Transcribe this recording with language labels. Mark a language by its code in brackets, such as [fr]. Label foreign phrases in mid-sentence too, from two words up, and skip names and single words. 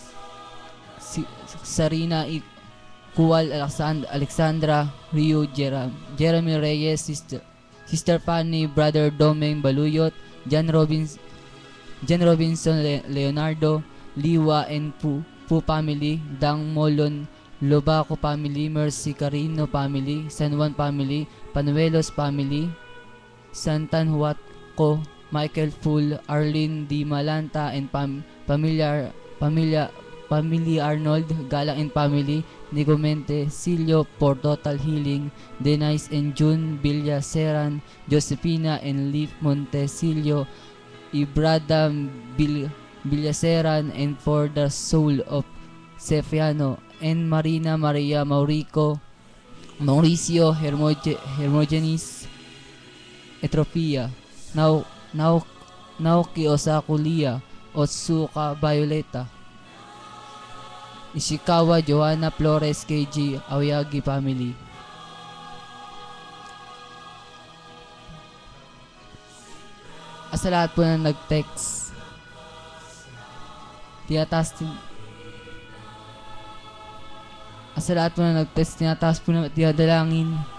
[en] Sarina Kuwal Alexandra Rio Jeremy Reyes, Sister Fanny, Brother Domeng Baluyot, John Robinson Leonardo, Liwa and Pu family, Dang Molon Lobaco family, Mercy Carino family, San Juan family, Panuelos family, Santan Huatco, Michael Full, Arlene Di Malanta and Familia Arnold, Galang and family, Nigomente, Silio for total healing, Denise and June, Villaseran, Josefina and Leaf Montesilio, Ibrada Villaseran and for the soul of Sefiano, and Marina Maria Mauricio Hermogenes Etropia, Naoki Osakulia, Otsuka Violeta, Ishikawa Joanna Flores KG, Aoyagi family. [tl] Sa lahat po na nag-text, tinataas po na tinadalangin.